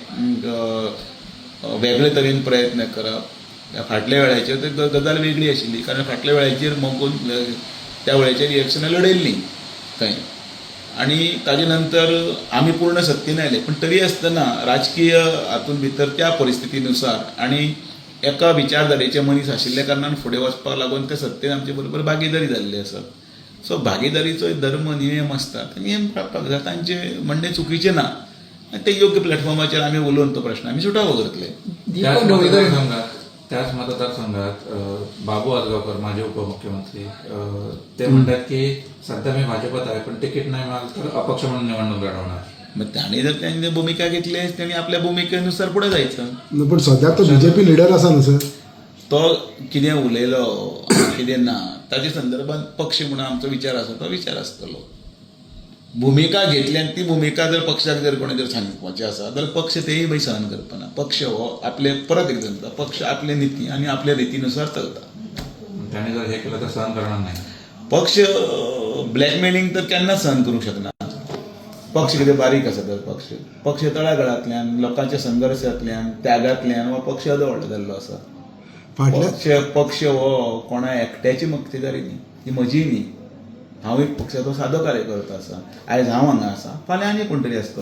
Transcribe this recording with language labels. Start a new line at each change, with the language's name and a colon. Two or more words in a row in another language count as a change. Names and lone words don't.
Konkani: वेगळे तरेन प्रयत्न करप फाटल्या वेळाचेर तर गजाल वेगळी आशिल्ली कारण फाटल्या वेळाचेर मोगून त्या वेळाचेर इलेक्शनां लडयल्लीं थंय आनी ताजे नंतर आमी पूर्ण सत्तेन आयले पण तरी आसतना राजकीय हातूंत भितर त्या परिस्थितीनुसार आनी एका विचारधारेचे मनीस आशिल्ल्या कारणान फुडें वचपाक लागून त्या सत्तेन आमचे बरोबर भागीदारी जाल्ली आसा. सो भागीदारीचो धर्म नियम आसतात नियम पाळपाक जाय तांचे म्हणणें चुकीचें ना ते योग्य प्लॅटफॉर्माचेर आमी उलोवन तो प्रश्न आमी सुटावो करतले.
Marathi: त्याच मतदारसंघात बाबू आजगावकर माजी उपमुख्यमंत्री ते म्हणतात की सध्या मी भाजपात आहे पण तिकीट नाही मिळालं तर अपक्ष म्हणून निवडणूक लढवणार. मग ताणी जर त्यांनी भूमिका घेतली त्यांनी आपल्या भूमिकेनुसार पुढे जायचं.
Konkani: पण सद्याक तो बीजेपी लिडर आसा न्हू सर तो कितें उलयलो कितें ना ताचे संदर्भात पक्ष म्हणून आमचो विचार आसा तो विचार आसतलो. भूमिका घेतली आनी ती भूमिका जर पक्षाक जर कोणें जर सांगपाचें आसा जाल्यार पक्ष तेय बी सहन करपाना. पक्ष हो आपले परत एक सांगता पक्ष आपले नीती आनी आपल्या रितीनुसार चलता.
Marathi: त्याने जर हे केलं तर सहन करणार नाही.
Konkani: पक्ष ब्लॅकमेलिंग तर केन्नाच सहन करूंक शकना. पक्ष कितें बारीक आसा तर पक्ष तळागाळांतल्यान लोकांच्या संघर्शांतल्यान त्यागांतल्यान हो पक्ष अदो व्हडलो जाल्लो आसा. पक्ष हो कोणा एकट्याची मक्तेदारी न्ही ही म्हजी न्ही. हांव एक पक्षाचो सादो कार्यकर्तो आसा. आयज हांव हांगा आसा फाल्यां आनी कोण तरी आसतलो.